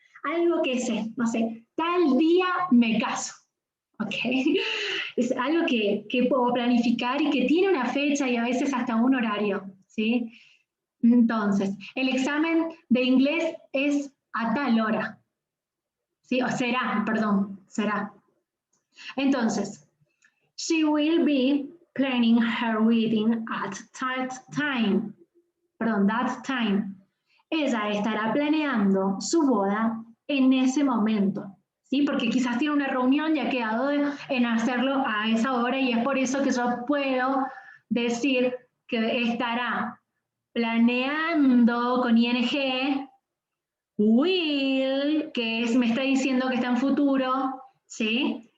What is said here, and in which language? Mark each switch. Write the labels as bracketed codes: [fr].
[es] Algo que sé, no sé, tal día me caso. ¿Ok? Es algo que puedo planificar y que tiene una fecha y a veces hasta un horario, ¿sí? Entonces, el examen de inglés es a tal hora. ¿Sí? O será, perdón, será. Entonces, [en] she will be planning her wedding at that time. [es] Perdón, [en] that time. [es] Ella estará planeando su boda en ese momento. ¿Sí? Porque quizás tiene una reunión y ha quedado en hacerlo a esa hora y es por eso que yo puedo decir que estará planeando con ing, will, que es, me está diciendo que está en futuro, ¿sí?